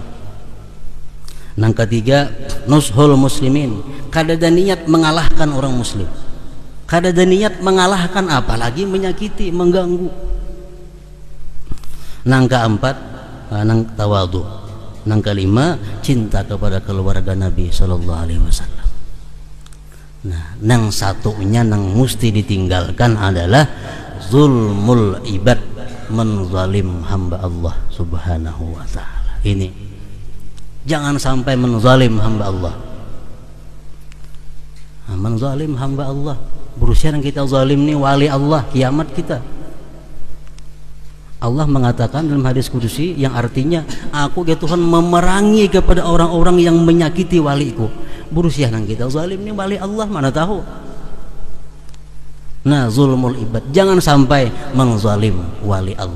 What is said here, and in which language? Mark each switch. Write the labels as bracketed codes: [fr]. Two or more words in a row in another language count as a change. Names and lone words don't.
[bjn] Yang ketiga, [ar] نصح المسلمين, [bjn] kada ada niat mengalahkan orang muslim, kada ada niat mengalahkan, apalagi menyakiti, mengganggu. Yang keempat, nang tawadu. [id] Yang kelima, cinta kepada keluarga Nabi [ar] صلى الله عليه وسلم. [id] Nah, yang satunya yang mesti ditinggalkan adalah [ar] ظلم العباد, [id] menzalim hamba Allah [ar] سبحانه وتعالى. [id] Ini jangan sampai menzalim hamba Allah. Nah, menzalim hamba Allah, berusia yang kita zalim nih wali Allah, kiamat kita. Allah mengatakan dalam hadis kudusi yang artinya, aku ya Tuhan memerangi kepada orang-orang yang menyakiti waliku. Berusia yang kita zalim ini wali Allah, mana tahu. Nah, [ar] ظلم العباد, [id] jangan sampai menzalim wali Allah.